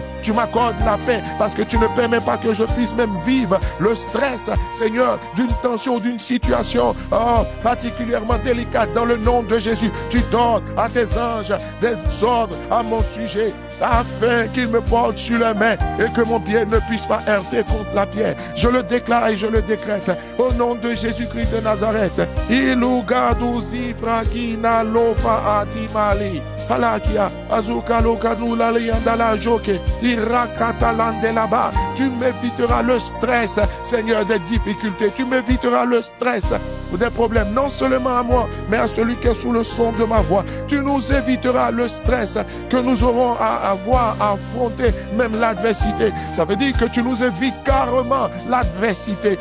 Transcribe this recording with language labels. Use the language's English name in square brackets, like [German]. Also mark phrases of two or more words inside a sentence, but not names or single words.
[French] Tu m'accordes la paix parce que tu ne permets pas que je puisse même vivre le stress, Seigneur, d'une tension, d'une situation particulièrement délicate. Dans le nom de Jésus, tu donnes à tes anges des ordres à mon sujet afin qu'ils me portent sur les mains et que mon pied ne puisse pas heurter contre la pierre. Je le déclare et je le décrète au nom de Jésus-Christ de Nazareth. Ilugaduzi fragina lofa atimali halakia azuka lokadula liandala joke irakatalande là-bas. Tu m'éviteras le stress, Seigneur, des difficultés. Tu m'éviteras le stress des problèmes, non seulement à moi, mais à celui qui est sous le son de ma voix. Tu nous éviteras le stress que nous aurons à avoir à affronter, même l'adversité. Ça veut dire que tu nous évites carrément l'adversité.